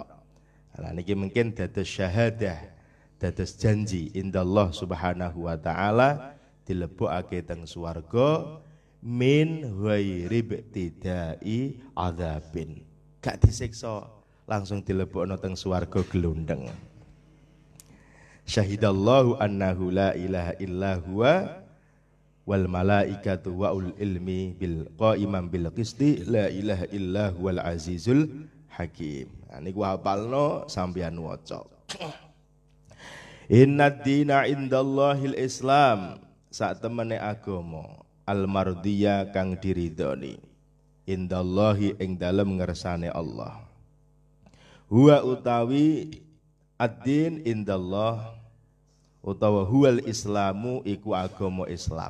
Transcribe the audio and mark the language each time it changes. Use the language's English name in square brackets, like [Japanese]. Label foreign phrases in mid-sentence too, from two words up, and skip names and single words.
[Javanese] Lah niki mungkin dados syahadah, dados janji [Arabic] عند الله سبحانه وتعالى [Javanese] dilebokake teng swarga [Arabic] من غير ابتداء عذاب. [Javanese] Gak disiksa, langsung dilebokno teng swarga glundeng. [Arabic] شهد الله أنه لا إله إلا هو والملائكة وأولو العلم بقائما بالقسط لا إله إلا هو العزيز الحكيم. [Javanese] Nah niku hafalno sampeyan waca. [Arabic] إن الدين عند الله الإسلام. [Javanese] Sak temene agama al-mardiyah kang diridhoni indallahi ing dalem ngersane Allah. Huwa utawi [Arabic] الدين عند الله [Javanese] utawa [Arabic] هو الإسلام [Javanese] iku agama Islam.